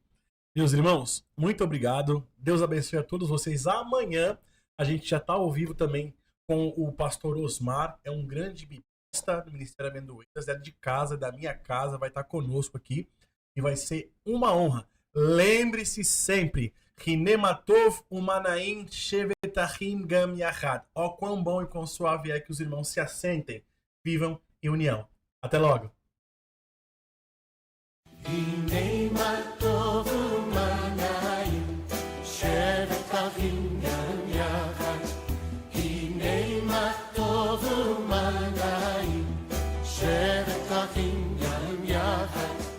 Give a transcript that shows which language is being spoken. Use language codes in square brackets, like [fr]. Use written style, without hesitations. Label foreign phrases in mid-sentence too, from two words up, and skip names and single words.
[pt] Meus irmãos, muito obrigado. Deus abençoe a todos vocês. Amanhã a gente já está ao vivo também com o pastor Osmar. É um grande bibista do Ministério Amendoeiras. É de casa, da minha casa. Vai estar conosco aqui. E vai ser uma honra. Lembre-se sempre. [he] הנה מה טוב ומה נעים שבת אחים גם יחד. [pt] Ó quão bom e quão suave é que os irmãos se assentem, vivam em união. Até logo. [he] הנה מה טוב ומה נעים, שבת אחים גם יחד. הנה מה טוב ומה נעים, שבת אחים גם יחד.